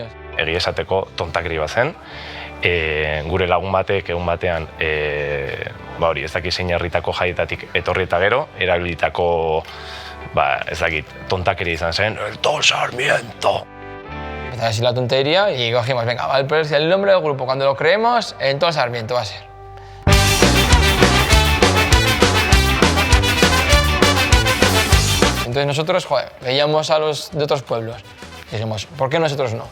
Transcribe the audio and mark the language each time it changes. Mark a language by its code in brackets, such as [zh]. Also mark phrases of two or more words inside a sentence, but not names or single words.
[eu] Egi esateko tontakeri bat zen, gure lagun batek egun batean, hori, ez dakit zein herritako jaietatik etorri eta gero, erabilitako, ez dakit, tontakeri izan zen, [es] el Todo Sarmiento. Empezó así la tontería y cogimos, venga, vale, pues el nombre del grupo, cuando lo creemos, en Todo Sarmiento va a ser. Entonces nosotros, joder, veíamos a los de otros pueblos y dijimos, ¿por qué nosotros no?